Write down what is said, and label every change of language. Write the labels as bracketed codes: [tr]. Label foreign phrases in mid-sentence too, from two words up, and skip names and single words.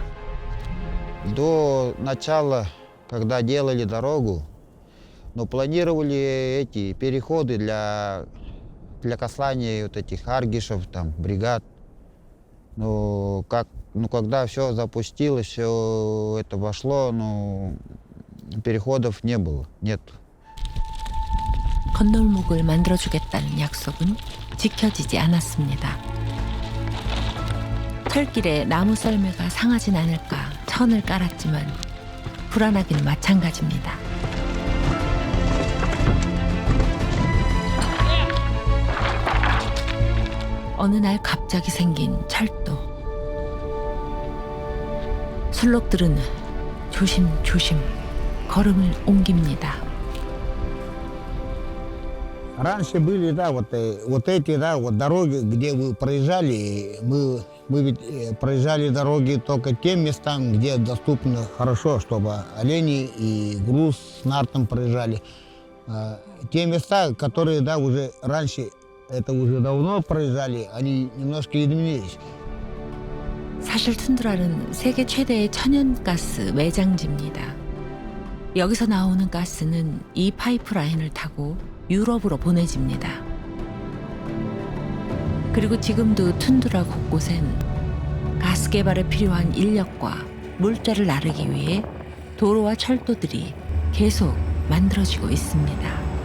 [ru] До начала, когда делали дорогу, но планировали эти переходы для касания вот этих аргишев, там, бригад. Но когда все запустилось, все это вошло, переходов не было, нет. [ko] 건널목을 만들어주겠다는 약속은 지켜지지 않았습니다. 철길에 나무 썰매가 상하진 않을까 천을 깔았지만 불안하기는 마찬가지입니다. 어느 날 갑자기 생긴 철도. 술록들은 조심조심 걸음을 옮깁니다. [ru] Раньше были, да, вот эти, да, вот дороги, где вы проезжали, мы ведь проезжали дороги только тем местам, где доступно хорошо, чтобы олени и груз с нартом проезжали. Те места, которые, да, уже раньше, это уже давно проезжали, они немножко изменились. [ko] 사실 툰드라는 세계 최대의 천연가스 매장지입니다. 여기서 나오는 가스는 이 파이프라인을 타고 유럽으로 보내집니다. 그리고 지금도 툰드라 곳곳엔 가스 개발에 필요한 인력과 물자를 나르기 위해 도로와 철도들이 계속 만들어지고 있습니다.